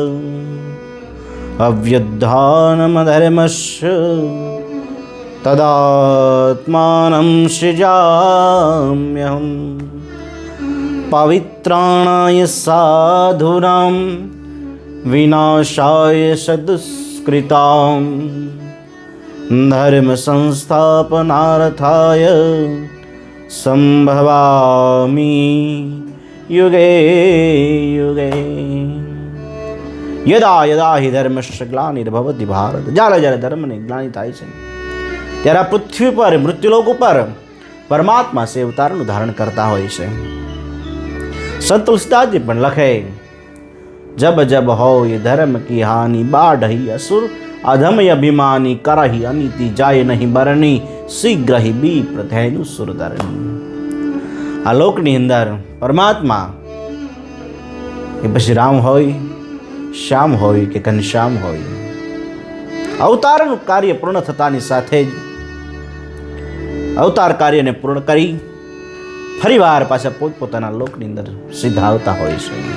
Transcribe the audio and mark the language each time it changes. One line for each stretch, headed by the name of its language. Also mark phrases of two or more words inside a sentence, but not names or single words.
Sanskrit: अभ्युत्थानमधर्मस्य तदात्मानं सृजाम्यहम् पवित्राणाय साधूनां विनाशाय सदुष्कृतां धर्म संस्थापनार्थाय संभवामि युगे युगे। यदा यदा हि धर्मस्य ग्लानिर्भवति भारत,
Gujarati: જ્યારે જ્યારે ધર્મને ગ્લાનિ થાય છે ત્યારે આ પૃથ્વી પર મૃત્યુલોક ઉપર પરમાત્મા સે અવતારનું ધારણ કરતા હોય છે। સંત તુલસીદાસજી પણ લખે,
Awadhi: जब जब हो ये धर्म की हानि बाढ़ही असुर अधम अभिमानी करही अनीति जाय नहीं बरनी शीघ्र ही बी प्रथेनु सुरधरणी।
Gujarati: આ લોકની અંદર પરમાત્મા એ પછી રામ હોય, શ્યામ હોય કે ઘનશ્યામ હોય, અવતારનું કાર્ય પૂર્ણ થતાની સાથે જ અવતાર કાર્યને પૂર્ણ કરી ફરીવાર પાછા પોતપોતાના લોકની અંદર સીધા આવતા હોય છે।